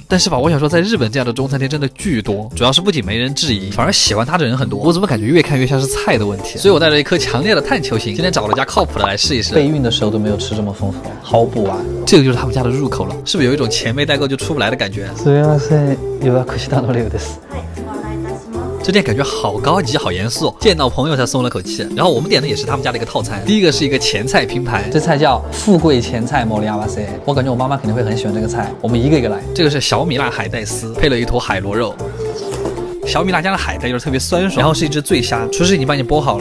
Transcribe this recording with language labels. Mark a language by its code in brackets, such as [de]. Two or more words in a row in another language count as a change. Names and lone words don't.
[zh] 但是吧，我想说，在日本这样的中餐厅真的巨多，主要是不仅没人质疑，反而喜欢它的人很多。我怎么感觉越看越像是菜的问题？所以我带着一颗强烈的探求心，今天找了家靠谱的来试一试。备孕的时候都没有吃这么丰富，毫不完。这个就是他们家的入口了，是不是有一种钱没带够就出不来的感觉？ [ja] すみません、予約したのです。 [zh] 这店感觉好高级好严肃，见到朋友才松了口气。然后我们点的也是他们家的一个套餐，第一个是一个前菜拼盘，这菜叫富贵前菜莫里亚瓦塞，我感觉我妈妈肯定会很喜欢这个菜，我们一个一个来。这个是小米辣海带丝，配了一坨海螺肉。小米辣酱的海带就是特别酸爽，然后是一只醉虾，厨师已经帮你剥好了。